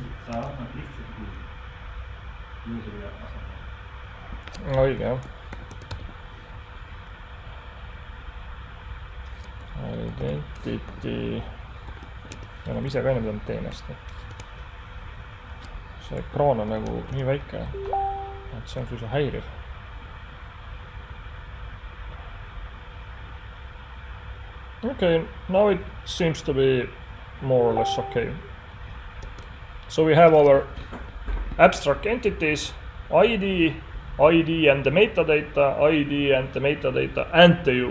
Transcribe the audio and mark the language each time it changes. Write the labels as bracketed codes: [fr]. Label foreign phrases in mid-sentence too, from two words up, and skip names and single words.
[et] Sa annad lihtsalt GUID useri asemel. Õige, jah. Identity. Me oleme ise ka enne pidanud teenest. See ekraan on nagu nii väike, et see on suisa häiriv. [en] Okay, now it seems to be more or less okay. So we have our abstract entities, ID and the metadata, ID and the metadata and the user.